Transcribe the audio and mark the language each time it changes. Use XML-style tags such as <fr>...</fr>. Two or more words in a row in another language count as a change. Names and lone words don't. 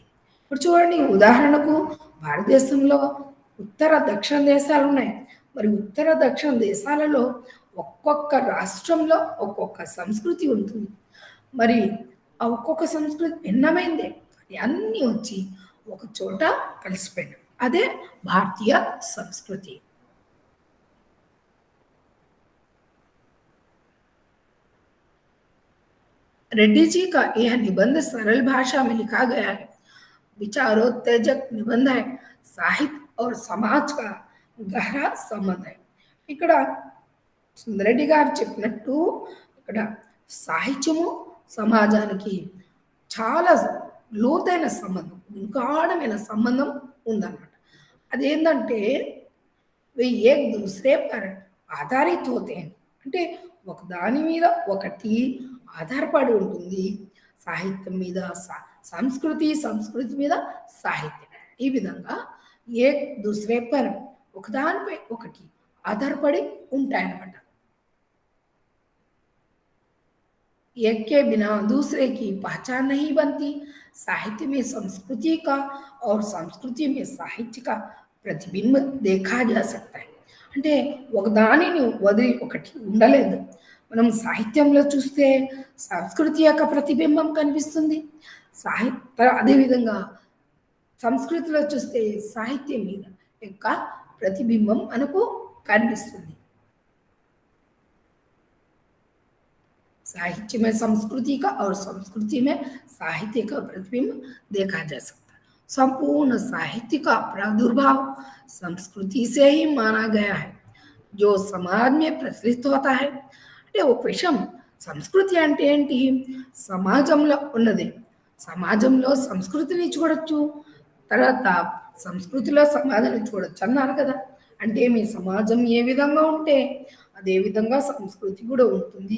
<te>ఇప్పుడు చూడండి, ఉదాహరణకు భారతదేశంలో ఉత్తర దక్షిణ దేశాలు ఉన్నాయి। మరి ఉత్తర దక్షిణ దేశాలలో ఒక్కొక్క రాష్ట్రంలో ఒక్కొక్క సంస్కృతి ఉంటుంది। మరి ఆ ఒక్కొక్క సంస్కృతి భిన్నమైందే కానీ అన్నీ వచ్చి ఒక చోట కలిసిపోయినాయి, అదే భారతీయ సంస్కృతి।</te> <hi>रेड्डी जी का यह निबंध सरल भाषा में लिखा गया है, विचारोत्तेजक निबंध है, साहित्य और समाज का गहरा संबंध है।</hi> <te>ఇక్కడ సుందరెడ్డి గారు చెప్పినట్టు ఇక్కడ సాహిత్యము సమాజానికి చాలా లోతైన సంబంధం, గాఢమైన సంబంధం ఉందన్నమాట।</te> <hi>అదేంటంటే एक दूसरे पर आधारित होते हैं,</hi> <te>అంటే ఒక దాని మీద ఒకటి ఆధారపడి ఉంటుంది। సాహిత్యం మీద సంస్కృతి మీద సాహిత్యం, ఈ విధంగా</te> <hi>एक दूसरे पर</hi> <te>ఒకదానిపై ఒకటి ఆధారపడి ఉంటాయన్నమాట।</te> <hi>एक के बिना दूसरे की पहचान नहीं बनती। साहित्य में संस्कृति का और संस्कृति में साहित्य का प्रतिबिंब देखा जा सकता है।</hi> <te>అంటే ఒకదానిని వదిలి ఒకటి ఉండలేదు। మనం సాహిత్యంలో చూస్తే సంస్కృతి యొక్క ప్రతిబింబం కనిపిస్తుంది, అదేవిధంగా సంస్కృతిలో చూస్తే సాహిత్యం మీద యొక్క ప్రతిబింబం మనకు కనిపిస్తుంది।</te> <hi>साहित्य में संस्कृति का और संस्कृति में साहित्य का प्रतिबिंब देखा जा सकता है। संपूर्ण साहित्य का प्रादुर्भाव संस्कृति से ही माना गया है, जो समाज में प्रचलित होता है।</hi> <te>అంటే ఒక విషయం, సంస్కృతి అంటే ఏంటి, సమాజంలో ఉన్నది, సమాజంలో సంస్కృతిని చూడొచ్చు, తర్వాత సంస్కృతిలో సమాజాన్ని చూడొచ్చు అన్నారు కదా. అంటే మీ సమాజం ఏ విధంగా ఉంటే అదే విధంగా సంస్కృతి కూడా ఉంటుంది.</te>